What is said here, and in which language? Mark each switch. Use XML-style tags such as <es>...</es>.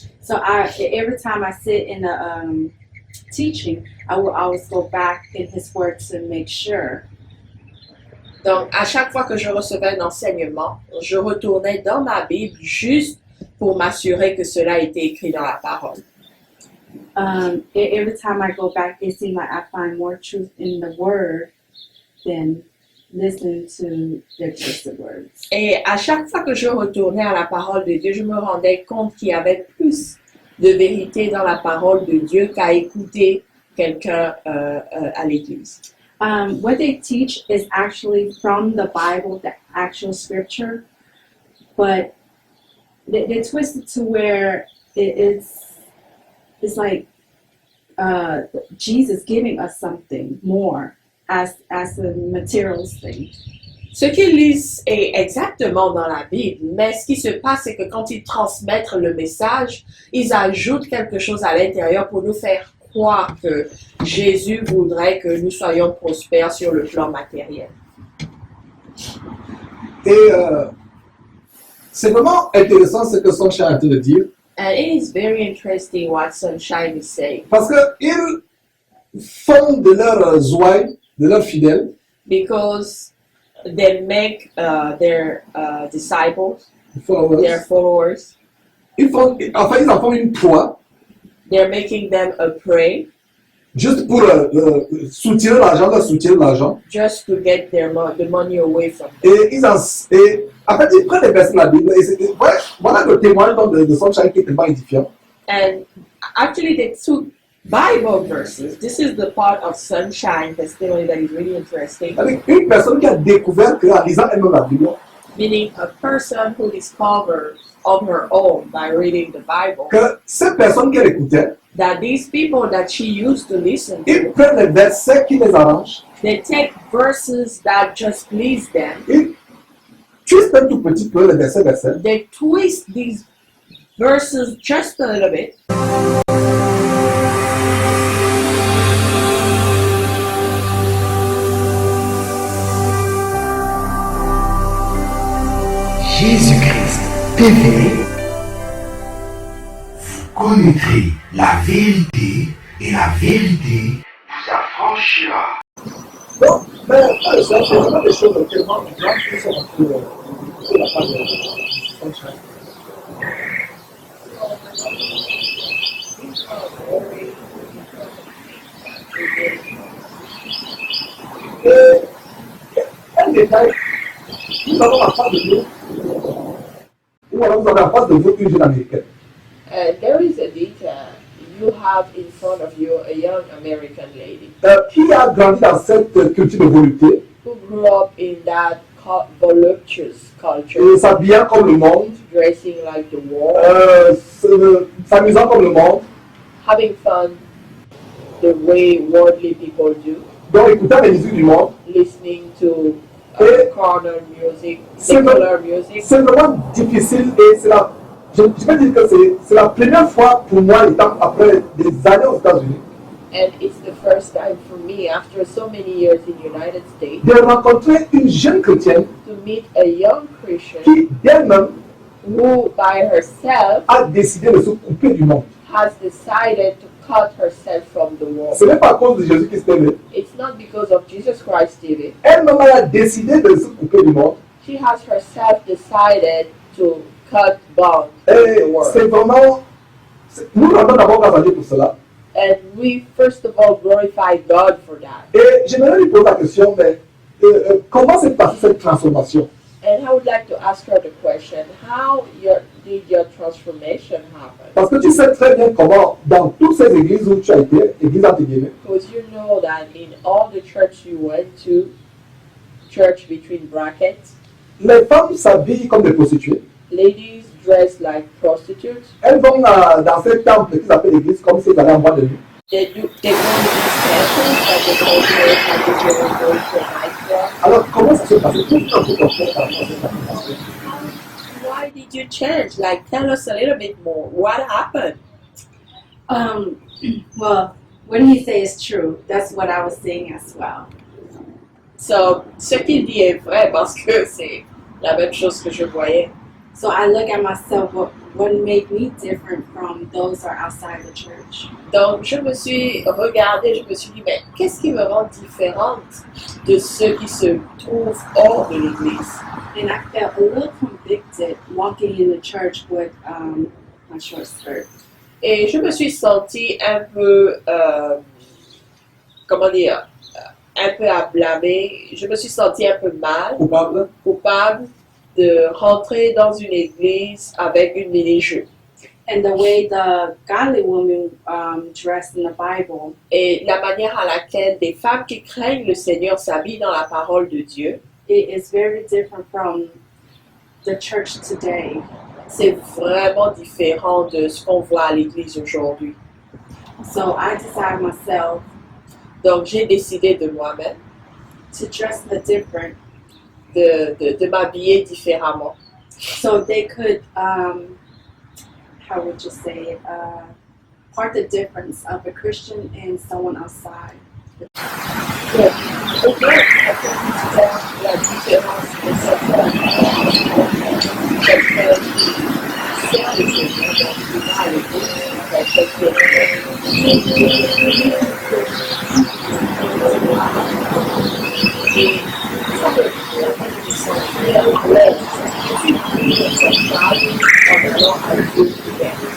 <en>So every time I sit in a teaching, I will always go back in His Word to make sure.</en> <fr>Donc, à chaque fois que je recevais un enseignement, je retournais dans ma Bible juste pour m'assurer que cela était écrit dans la parole.</fr> <en>Every time I go back, it seems like I find more truth in the word than listening to their twisted words.</en> <fr>Et à chaque fois que je retournais à la parole de Dieu, je me rendais compte qu'il y avait plus de vérité dans la parole de Dieu qu'à écouter quelqu'un à l'église.</fr> <en>What they teach is actually from the Bible, the actual scripture, but they twist it to where it's like Jesus giving us something more as a materials thing.</en> <fr>Ce qu'ils lisent est exactement dans la Bible, mais ce qui se passe, c'est que quand ils transmettent le message, ils ajoutent quelque chose à l'intérieur pour nous faire croire que Jésus voudrait que nous soyons prospères sur le plan matériel. Et c'est vraiment intéressant ce que Sunshine a de dire,</fr> <en>And it is very interesting what Sunshine is saying,</en> <fr>parce qu'ils font de leurs ouailles, de leurs fidèles,</fr> <en>because they make their disciples, followers, their followers,</en> <fr>ils en font une proie,</fr> <en>they're making them a prey</en> <fr>juste pour soutirer l'argent,</fr> <en>just to get the money away from them.</en> <fr>et en fait, ils prennent les versets de la Bible, et voilà le témoignage de Sunshine qui est tellement édifiant.</fr> <en>And actually, they took Bible verses. This is the part of Sunshine testimony that is really interesting.</en> <fr>Avec une personne qui a découvert qu'en lisant elle-même la Bible,</fr> <en>Meaning a person who discovers on her own by reading the Bible</en> <fr>que ces personnes qu'elle écoutait,</fr> <en>that these people that she used to listen</en> <fr>ils</fr> <en>to,</en> <fr>prennent les versets qui les arrangent,</fr> <en>they take verses that just please them.</en> <fr>ils twistent un tout petit peu les versets.</fr> <en>They twist these verses just a little bit.</en> <fr>Jésus-Christ TV, vous connaîtrez la vérité et la vérité vous affranchira. Donc, mais ça, c'est vraiment des choses tellement grandes qui sont sur la page de Sunshine. Et un détail, nous avons en face de nous, ou alors vous avez en face de vous une jeune américaine.</fr> <en>There is a detail. You have in front of you a young American lady</en> <fr>Qui a grandi dans cette culture de volupté</fr> <en>who grew up in that voluptuous culture,</en> <fr>et s'habillant comme le monde,</fr> <en>dressing like the world,</en> <fr>s'amusant comme le monde,</fr> <en>having fun the way worldly people do,</en> <fr>donc écoutant les musiques du monde.</fr> <en>listening to corner music,</en> <fr>C'est</fr> <en>secular music.</en> <fr>C'est vraiment difficile et je peux dire que c'est la première fois pour moi, étant après des années aux États-Unis,</fr> <en>And it's the first time for me, after so many years in the United States,</en> <fr>de rencontrer une jeune chrétienne</fr> <en>to meet a young Christian</en> <fr>qui d'elle-même</fr> <en>who, by herself,</en> <fr>a décidé de se couper du monde.</fr> <en>has decided to cut herself from the world.</en> <fr>Ce n'est pas à cause de Jésus-Christ aimé.</fr> <en>It's not because of Jesus Christ TV.</en> <fr>Elle-même a décidé de se couper du monde.</fr> <en>She has herself decided to cut bonds with the</en> <fr>Et</fr> <en>world.</en> <fr>c'est vraiment... Nous rendons d'abord grâce à Dieu pour cela.</fr> <en>And we first of all glorify God for that.</en> <fr>Et j'aimerais lui poser la question, mais comment s'est passée cette transformation?</fr> <en>And I would like to ask her the question, how did your transformation happen?</en> <fr>Parce que tu sais très bien comment, dans toutes ces églises où tu as été, église entre guillemets,</fr> <en>Because you know that in all the church you went to, church between brackets,</en> <fr>les femmes s'habillent comme des prostituées.</fr> <en>ladies dress like prostitutes.</en> <fr>Elles vont dans ces temples qu'ils appellent l'église comme si elles allaient en boîte de nuit.</fr> <en>They go to these temples that they go to, like they go to a nightclub.</en> <fr>Alors comment ça s'est passé? Pourquoi vous comprenez par rapport à cette transformation?</fr> <en>Why did you change? Like, tell us a little bit more. What happened? Well, what he says is true. That's what I was saying as well.</en> <fr>So, ce qu'il dit est vrai parce que c'est la même chose que je voyais.</fr> <en>So I look at myself, what made me different from those who are outside the church?</en> <fr>Donc, je me suis regardée, je me suis dit, mais qu'est-ce qui me rend différente de ceux qui se trouvent hors de l'église?</fr> <en>And I felt a little convicted walking in the church with my short skirt.</en> <fr>Et je me suis sentie un peu, comment dire, un peu à blâmer. Je me suis sentie un peu mal, coupable. coupable de rentrer dans une église avec une mini-jupe.</fr> <en>And the way the godly women dressed in the Bible,</en> <fr>Et la manière à laquelle des femmes qui craignent le Seigneur s'habillent dans la parole de Dieu,</fr> <en>it is very different from the church today.</en> <fr>c'est vraiment différent de ce qu'on voit à l'église aujourd'hui.</fr> <en>So I decided myself</en> <fr>Donc j'ai décidé de moi-même</fr> <en>to dress a little different</en> <fr>de m'habiller différemment.</fr> <en>so they could, how would you say it, part the difference of a Christian and someone outside.</en> <fr>Donc, au moins, ça peut faire la différence de certains qui servent le Seigneur dans le mal et et ça veut dire qu'ils sont très à l'aise de cette phrase en allant à Dieu ouvert.</fr>